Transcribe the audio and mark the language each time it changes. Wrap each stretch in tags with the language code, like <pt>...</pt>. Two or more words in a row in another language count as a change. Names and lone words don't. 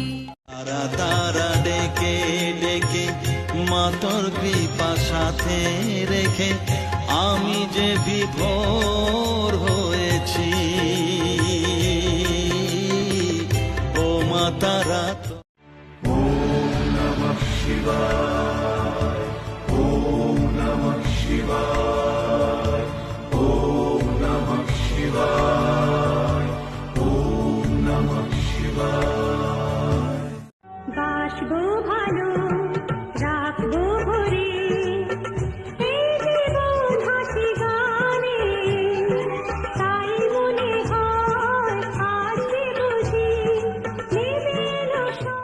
<bn>তারা তারা ডেকে ডেকে মা তোর কৃপা সাথে রেখে আমি যে বিভোর হয়েছি, ও মা তারা।</bn> <sa>ॐ नमः शिवाय, ॐ नमः शिवाय, ॐ नमः शिवाय, ॐ नमः शिवाय।</sa> <bn>বাসবো ভালো রাখবো ভরে, এই জীবন হাসি গানে, তাই মনে হয় আজকে বুঝি নেমে এলো সব।</bn>